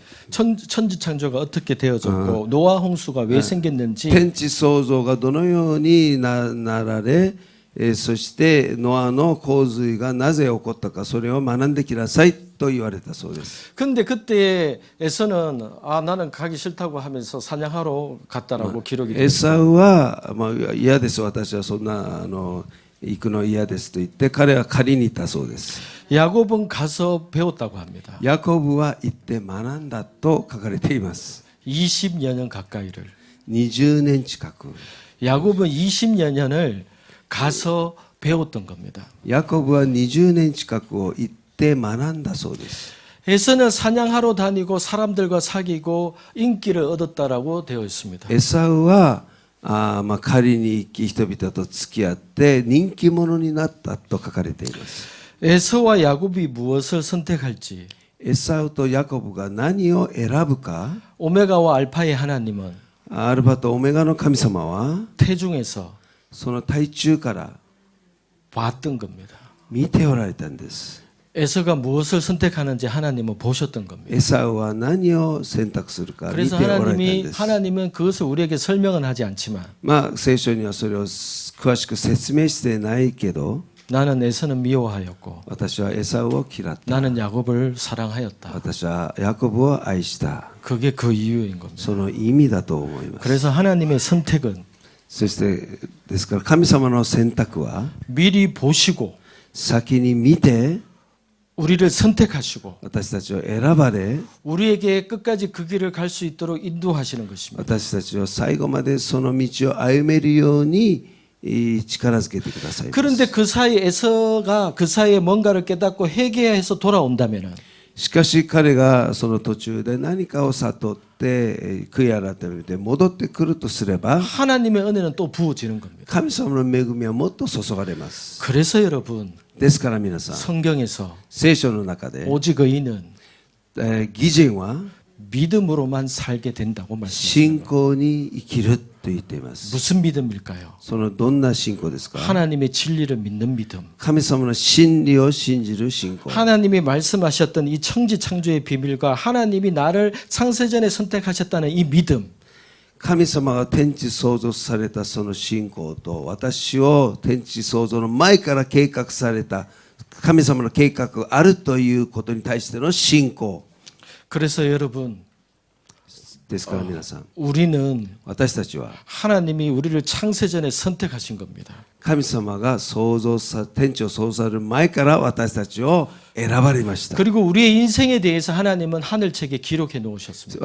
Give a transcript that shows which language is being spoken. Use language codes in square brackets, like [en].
[ko] 천지창조가 어떻게 되어졌고 노아 홍수가 왜 생겼는지 [ja] 天地創造がどのようになられそしてノアの洪水がなぜ起こったかそれを学んできなさいと言われたそうです。 [ko] 근데 그때에서는 나는 가기 싫다고 하면서 사냥하러 갔다라고 기록이 [ja] エ [ko] 됩니다. [ja] サウは嫌です私はそんな行くの嫌ですと言って彼は借りに行ったそうです。 [ko] 야곱은 가서 배웠다고 합니다. [ja] ヤコブは行って学んだと書かれています。 [ko] 20여 년 가까이를 [ja] 20年近く [ko] 야곱은 20여 년을 가서 배웠던 겁니다. [ja] ヤコブは20年近くを行って学んだそうです。 [ko] 에서는 사냥하러 다니고 사람들과 사귀고 인기를 얻었다라고 되어 있습니다. [ja] エサウは狩りに行き人々と付き合って人気者になったと書かれています。 [ko] 에서와 야곱이 무엇을 선택할지 [ja] エサウとヤコブが何を選ぶか [ko] 오메가와 알파의 하나님은 [ja] アルファとオメガの神様は [ko] 태중에서 [ja] その体中から [ko] 봤던 겁니다. [ja] 見ておられたんです。 [ko] 에서가 무엇을 선택하는지 하나님은 보셨던 겁니다. [ja] エサウは何を選択するか見ておられたんです。 [ko] 하나님은 그것을 우리에게 설명은 하지 않지만 [ja] まあ聖書にはそれを詳しく説明してないけど [ko] 나는 에서는 미워하였고 [ja] 私はエサウを嫌った。 [ko] 나는 야곱을 사랑하였다. [ja] 私はヤコブを愛した。 [ko] 그게 그 이유인 겁니다. [ja] その意味だと思います。 [ko] 그래서 하나님의 선택은 [ja] そしてですから神様の選択は [ko] 미리 보시고 [ja] 先に見て [ko] 우리를 선택하시고 [ja] 私たちを選ばれ [ko] 우리에게 끝까지 그 길을 갈 수 있도록 인도하시는 것입니다. [ja] 私たちを最後までその道を歩めるように力づけてくださいます。 [ko] 그런데 그 사이 에서가 그 사이에 뭔가를 깨닫고 회개해서 돌아온다면은 [ja] しかし彼がその途中で何かを悟って悔い改めて戻ってくるとすれば [ko] 하나님의 은혜는 또 부어지는 겁니다. [ja] 神様の恵みはもっと注がれます。 [ko] 그래서 여러분 [ja] ですから皆さん [ko] 성경에서 [ja] 聖書の中で [ko] 오직 의인은 [ja] 義人は [ko] 믿음으로만 살게 된다고 [ja] 信 [ko] 말씀하십니다. [ja] 仰に生きると言っています。 [ko] 무슨 믿음일까요? [ja] そのどんな信仰ですか？ [ko] 하나님의 진리를 믿는 믿음. [ja] 神様の真理を信じる信仰。 [ko] 하나님이 말씀하셨던 이 천지 창조의 비밀과 하나님이 나를 창세전에 선택하셨다는 이 믿음. [ja] 神様が天地創造されたその信仰と私を天地創造の前から計画された神様の計画があるということに対しての信仰 [ko] 그래서 여러분 [ja] ですから皆さん [ko] 우리는 [ja] 私たちは [ko] 하나님이 우리를 창세전에 선택하신 겁니다. [ja] 神様が天地を創造される前から私たちを選ばれました。 [ko] 그리고 우리의 인생에 대해서 하나님은 하늘책에 기록해 놓으셨습니다.